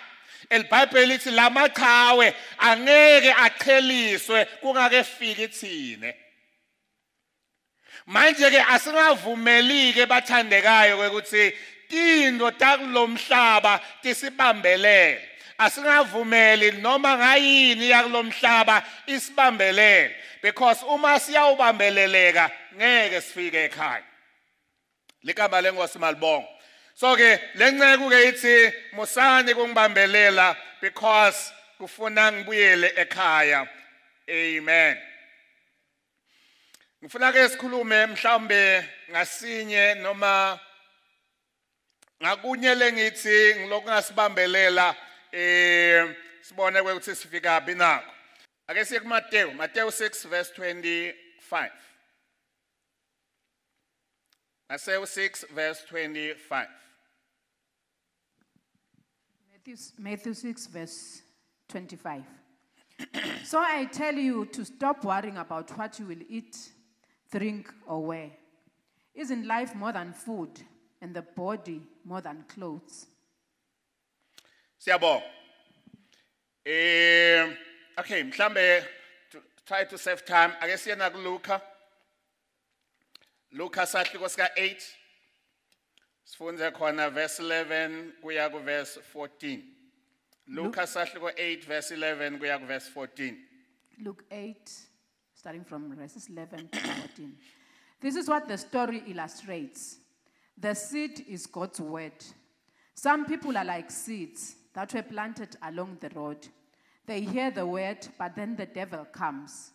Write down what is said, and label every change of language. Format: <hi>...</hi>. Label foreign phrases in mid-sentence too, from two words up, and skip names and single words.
<ss>elBhayibheli lithi lamachawe angeke aqheliswe kungakefiki thine. Manje ke asingavumeli ke bathandekayo ukuthi tinto takulomhlaba tisibambelele. asingavumeli noma ngayini yakulomhlaba isibambelele, because uma siyawubambeleleka ngeke sifike ekhaya. Ligama lenkosi malibonga. So ke lenceke ke ithi musani kungibambelela because kufuna ngibuyele ekhaya. Amen. Ngifuna ke sikhulume mhlawumbe ngasinye noma ngakunye lengithi ngilokhu ngasibambelela sibone ukuthi sifika phi nako. Ake siye kuMateyu, Mateyu 6 verse 25. Mateyu 6 verse 25.</ss> <en>Matthew 6 verse 25. So I tell you to stop worrying about what you will eat, drink, or wear. Isn't life more than food, and the body more than clothes? Siyabonga. Okay, mhlambe to try to save time.</en> <ss>Ake siye na kuLuka. Luka sahluko sika 8. Sifunze khona verse 11 kuya ku verse 14. Luka sahluko 8 verse 11 kuya ku verse 14.</ss> <en>Luke 8, starting from verses 11 to 14. This is what the story illustrates. The seed is God's word. Some people are like seeds that were planted along the road. They hear the word, but then the devil comes.</en>